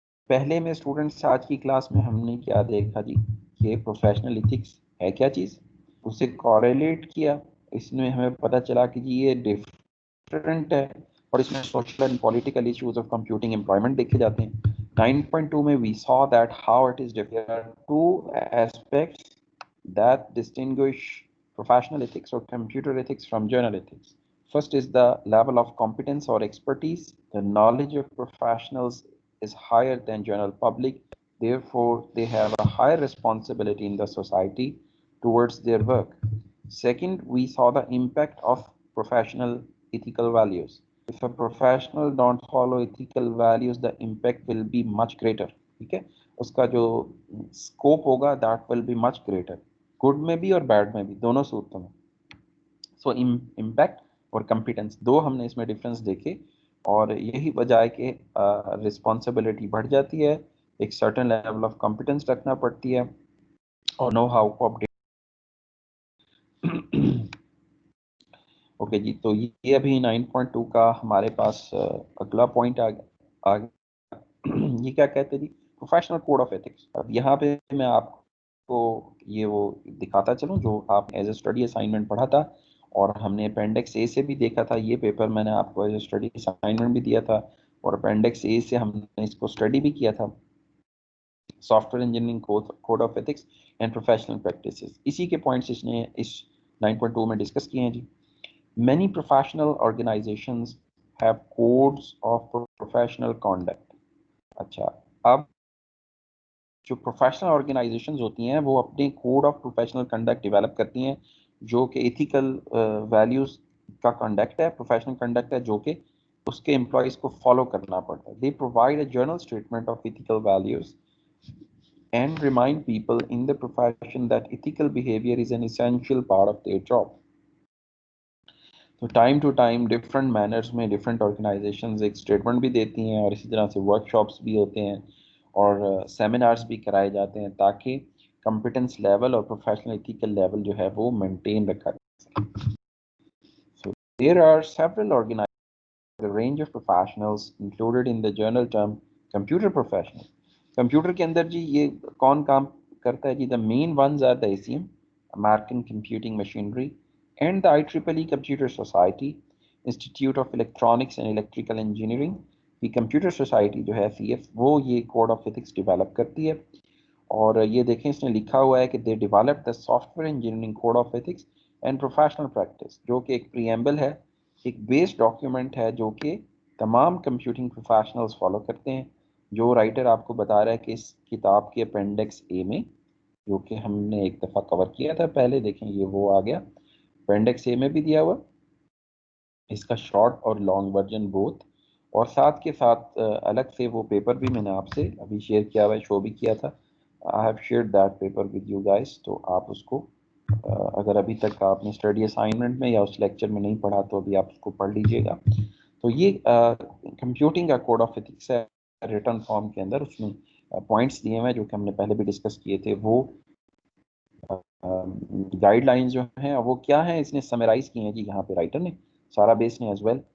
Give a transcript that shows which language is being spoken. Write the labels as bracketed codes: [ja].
[ur] پہلے میں اسٹوڈنٹس آج کی کلاس میں ہم نے کیا دیکھا جی, کہ پروفیشنل ایتھکس ہے کیا چیز, اسے کوریلیٹ کیا. اس میں ہمیں پتہ چلا کہ جی یہ ڈفرینٹ ہے, اور اس میں social and political issues of computing employment دیکھے جاتے ہیں. [en] 9.2 میں we saw that how it is different. There are two aspects that distinguish professional ethics or computer ethics from general ethics. First is the level of competence or expertise. The knowledge of professionals is higher than general public. Therefore, they have a higher responsibility in the society towards their work. Second, we saw the impact of professional ethical values. If a professional don't follow ethical values, the impact will be much greater. [ur] ٹھیک ہے, اس کا جو scope ہوگا [en] that will be much greater, [ur] good میں بھی اور bed میں بھی, دونوں صورتوں میں. سو امپیکٹ اور کمپیٹنس دو ہم نے اس میں ڈفرینس دیکھے, اور یہی وجہ ہے کہ رسپانسبلٹی بڑھ جاتی ہے, ایک سرٹن لیول آف کمپیٹنس رکھنا پڑتی ہے, اور نو ہاؤ کو اپڈیٹ. اوکے جی, تو یہ ابھی 9.2 کا ہمارے پاس اگلا پوائنٹ آ گیا. یہ کیا کہتے ہیں جی, پروفیشنل کوڈ آف ایتھکس. اب یہاں پہ میں آپ کو یہ وہ دکھاتا چلوں جو آپ ایز اے اسٹڈی اسائنمنٹ پڑھا تھا, اور ہم نے اپینڈکس اے سے بھی دیکھا تھا. یہ پیپر میں نے آپ کو ایز اے اسٹڈی اسائنمنٹ بھی دیا تھا, اور اپینڈکس اے سے ہم نے اس کو اسٹڈی بھی کیا تھا, soft ware engineering code of ethics and professional practices. اسی کے پوائنٹس اس نے اس 9.2 میں ڈسکس کیے ہیں جی. [en] Many professional organizations have codes of professional conduct. [ur] اچھا, اب جو پروفیشنل آرگنائزیشنز ہوتی ہیں وہ اپنے code of professional conduct develop کرتی ہیں, جو کہ ایتھیکل ویلیوز کا کنڈکٹ ہے, پروفیشنل کنڈکٹ ہے, جو کہ اس کے امپلائیز کو فالو کرنا پڑتا ہے. [en] They provide a general statement of ethical values and remind people in the profession that ethical behavior is an essential part of their job. [ur] تو time to time different manners میں different organizations ایک statement بھی دیتی ہیں, اور اسی طرح سے ورک شاپس بھی ہوتے ہیں, اور سیمینارز بھی کرائے جاتے ہیں, تاکہ کمپیٹنس لیول اور پروفیشنل ایتھیکل لیول جو ہے وہ مینٹین رکھا جا سکے. [en] So there are several organizations, the range of professionals included in the general term computer professional. [ur] Computer کے اندر جی یہ کون کام کرتا ہے جی, [en] the main ones are the ACM, American Computing Machinery, and the IEEE Computer Society, Institute of Electronics and Electrical Engineering. [ur] یہ computer society جو ہے CF, وہ یہ کوڈ آف ایتھکس ڈیولپ کرتی ہے. اور یہ دیکھیں اس نے لکھا ہوا ہے کہ they develop the soft ware engineering code of ethics and professional practice, جو کہ ایک پریمبل ہے, ایک بیس ڈاکیومنٹ ہے, جو کہ تمام کمپیوٹنگ پروفیشنلز فالو کرتے ہیں. جو رائٹر آپ کو بتا رہا ہے کہ اس کتاب کے اپینڈکس اے میں, جو کہ ہم نے ایک دفعہ کور کیا تھا پہلے, دیکھیں یہ وہ آ گیا, اپینڈکس اے میں بھی دیا ہوا اس کا شارٹ اور لانگ ورژن بوتھ, اور ساتھ کے ساتھ الگ سے وہ پیپر بھی میں نے آپ سے ابھی شیئر کیا ہوا ہے, شو بھی کیا تھا. [en] I have shared that paper with you guys. [ur] تو آپ اس کو اگر ابھی تک آپ نے اسٹڈی اسائنمنٹ میں یا اس لیکچر میں نہیں پڑھا تو ابھی آپ اس کو پڑھ لیجیے گا. تو یہ کمپیوٹنگ کا کوڈ آف ایتھکس ہے ریٹن فارم کے اندر, اس میں پوائنٹس دیے ہوئے جو کہ ہم نے پہلے بھی ڈسکس کیے تھے. وہ گائیڈ لائنز جو ہیں وہ کیا ہیں, اس نے سمرائز کی ہیں جی یہاں پہ رائٹر نے, سارا بیس نے ایز ویل.